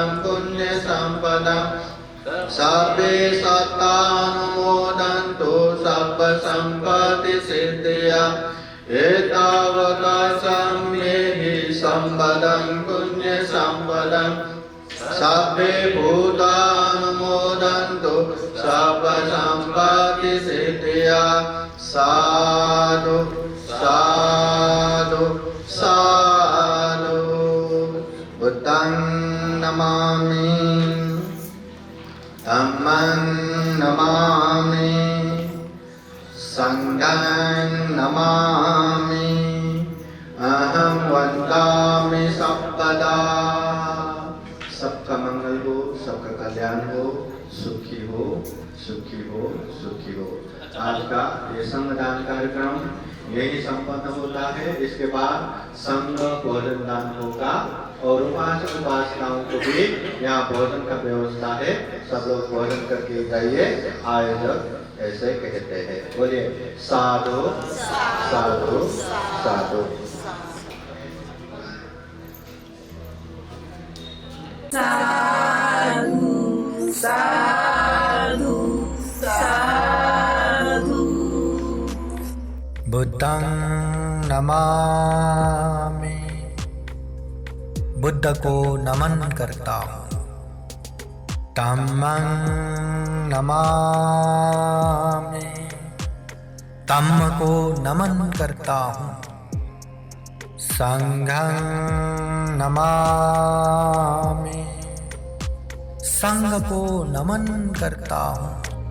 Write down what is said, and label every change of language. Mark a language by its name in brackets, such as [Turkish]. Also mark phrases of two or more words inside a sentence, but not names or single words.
[Pali] पुण्यसम्पदं सब्बे सत्तानुमोदन्तु सब्ब सम्पत्ति सिद्धिया एतावता साम्येहि सम्पदं पुण्यसम्पदं सब्बे भूतानुमोदन्तु सब्ब सम्पत्ति सिद्धिया साधु साधु साधु बुद्धं नमामि धम्मं नमामि संघं नमामि अहं वन्दामि सर्वदा। [Hindi] सबका मंगल हो, सबका कल्याण हो, सुखी हो, सुखी हो, सुखी हो। आज का ये संगदान कार्यक्रम यही संपन्न होता है। इसके बाद संग भोजन दान होगा और उपासक उपासनाओं को भी यहाँ भोजन का व्यवस्था है। सब लोग भोजन करके जाइए। आयोजक ऐसे कहते हैं। बोलिए साधु साधु साधु। साधु साधु साधु। [Pali] बुद्धं नमामि, [Hindi] बुद्ध को नमन करता हूँ। [Pali] धम्मं नमामि, [Hindi] धम्म को नमन करता हूँ। [Pali] संघं नमामि, [Hindi] संघ को नमन करता हूँ।